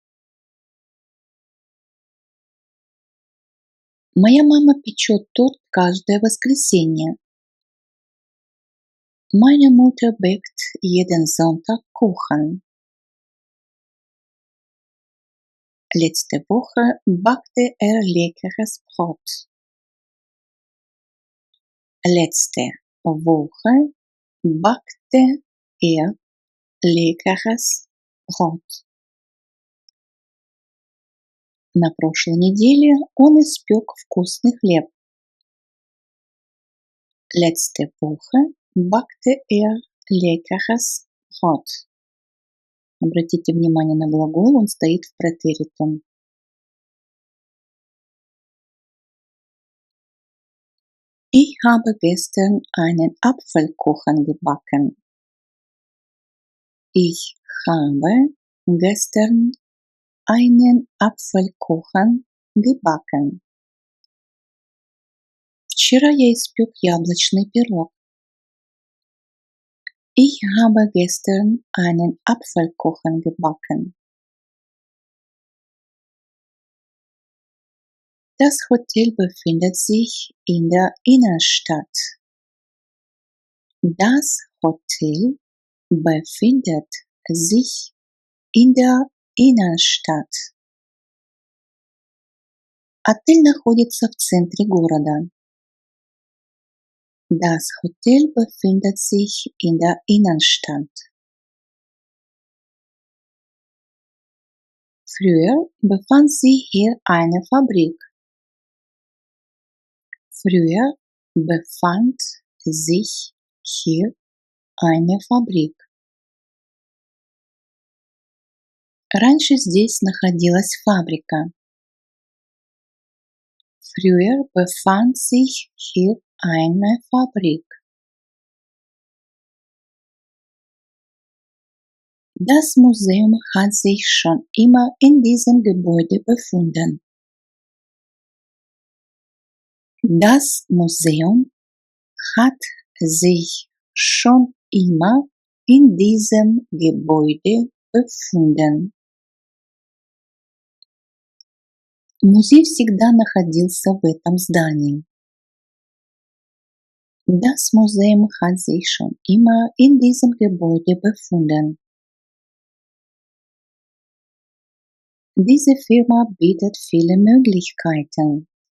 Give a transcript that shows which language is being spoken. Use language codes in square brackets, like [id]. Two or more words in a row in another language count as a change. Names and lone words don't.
[ru] Моя мама печет торт каждое воскресенье. [de] Meine Mutter backt jeden Sonntag Kuchen. Letzte Woche backte leckeres Brot. Letzte Woche backte leckeres Brot. [ru] На прошлой неделе он испек вкусный хлеб. [de] Letzte Woche backte leckeres Brot. [ru] Обратите внимание на глагол, он стоит в претеритум. [de] Ich habe gestern einen Apfelkuchen gebacken. Ich habe gestern einen Apfelkuchen gebacken. [ru] Вчера я испек яблочный пирог. [de] Ich habe gestern einen Apfelkuchen gebacken. Das Hotel befindet sich in der Innenstadt. Das Hotel befindet sich in der Innenstadt. [ru] Отель находится в центре города. [de] Das Hotel befindet sich in der Innenstadt. Früher befand sich hier eine Fabrik. Früher befand sich hier eine Fabrik. [ru] Раньше здесь находилась фабрика. [de] Früher befand sich hier eine Fabrik. Das Museum hat sich schon immer in diesem Gebäude befunden. Das Museum hat sich schon immer in diesem Gebäude befunden. [ru] Музей всегда находился в этом здании. [de] Das Museum hat sich schon immer in diesem Gebäude befunden. Diese Firma bietet viele Möglichkeiten.